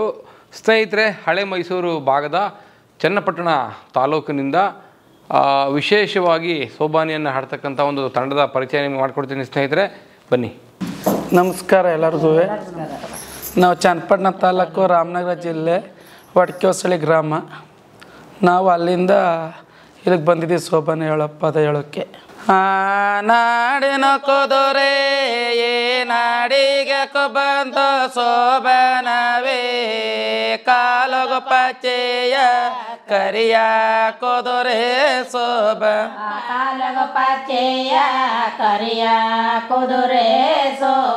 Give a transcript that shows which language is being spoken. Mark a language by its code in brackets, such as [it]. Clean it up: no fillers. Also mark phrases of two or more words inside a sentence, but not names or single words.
[kn] ಸ್ನೇಹಿತರೆ, ಹಳೆ ಮೈಸೂರು ಭಾಗದ ಚನ್ನಪಟ್ಟಣ ತಾಲೂಕಿನಿಂದ ವಿಶೇಷವಾಗಿ ಸೋಬಾನೆಯನ್ನು ಹಾಡ್ತಕ್ಕಂಥ ಒಂದು ತಂಡದ ಪರಿಚಯ ನಿಮಗೆ ಮಾಡಿಕೊಡ್ತೀನಿ. ಸ್ನೇಹಿತರೆ ಬನ್ನಿ. ನಮಸ್ಕಾರ ಎಲ್ಲರಿಗೂ. ನಾವು ಚನ್ನಪಟ್ಟಣ ತಾಲೂಕು ರಾಮನಗರ ಜಿಲ್ಲೆ ವಡ್ಕೆಹೊಸಳ್ಳಿ ಗ್ರಾಮ. ನಾವು ಅಲ್ಲಿಂದ ಇಲ್ಲಿಗೆ ಬಂದಿದ್ದೀವಿ ಸೋಬಾನೆ ಪದ ಹೇಳೋಕ್ಕೆ. ನಾಡಿನ ಕುದುರೆ ನಾಡಿಗೆ ಬಂದು ಸೋಬನವೇ ಕಾಲಗು ಪಚೆಯ ಕರಿಯ ಕುದುರೆ ಸೋಬ ಕಾಲಗು ಪಚೆಯ ಕರಿಯ ಕುದುರೆ ಸೋಬ